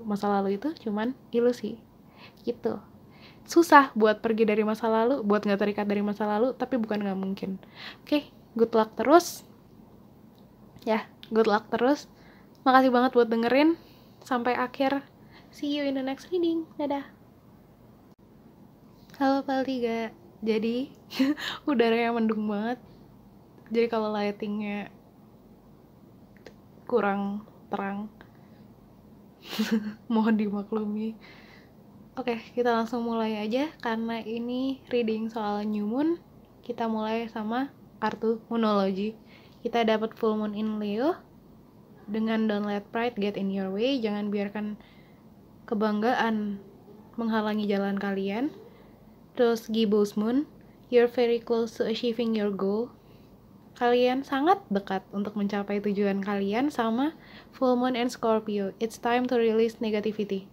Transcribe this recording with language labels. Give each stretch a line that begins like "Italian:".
Indonesian: Masa lalu itu cuman ilusi, gitu. Susah buat pergi dari masa lalu, buat gak terikat dari masa lalu, tapi bukan gak mungkin. Oke,
English: good luck
Indonesian: terus. Ya, good luck terus. Makasih banget buat dengerin sampai akhir.
English: See you in the next reading.
Indonesian: Dadah. Halo Paltiga. Jadi udaranya mendung banget. Jadi kalau lightingnya kurang terang, mohon dimaklumi. Oke, kita langsung mulai aja. Karena ini reading soal new moon, kita mulai sama kartu Moonology. Kita dapat
English: full moon in Leo
Indonesian: dengan
English: don't let pride get in your way.
Indonesian: Jangan biarkan kebanggaan menghalangi jalan kalian. Terus
English: Gibbous Moon, you're very close to achieving your goal.
Indonesian: Kalian sangat dekat untuk mencapai tujuan kalian. Sama
English: Full Moon and Scorpio, it's time to release negativity.